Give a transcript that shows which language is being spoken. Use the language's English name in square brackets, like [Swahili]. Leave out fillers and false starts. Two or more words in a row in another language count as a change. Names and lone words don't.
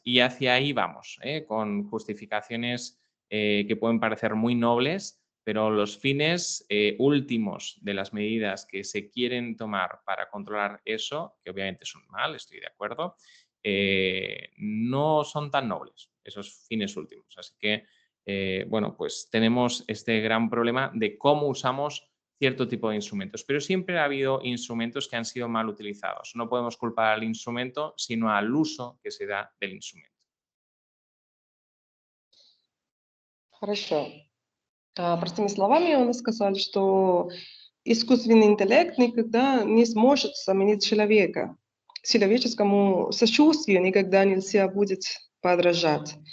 [Spanish] Y hacia ahí vamos, con justificaciones que pueden parecer muy nobles, pero los fines últimos de las medidas que se quieren tomar para controlar eso, que obviamente son mal, estoy de acuerdo, no son tan nobles esos fines últimos. Así que, bueno, pues tenemos este gran problema de cómo usamos cierto tipo de instrumentos, pero siempre ha habido instrumentos que han sido mal utilizados. No podemos culpar al instrumento, sino al uso que se da del instrumento. [Russian] Хорошо. Простыми словами, он сказал, что искусственный интеллект никогда не сможет заменить человека. Человеческому сочувствию никогда нельзя будет подражать.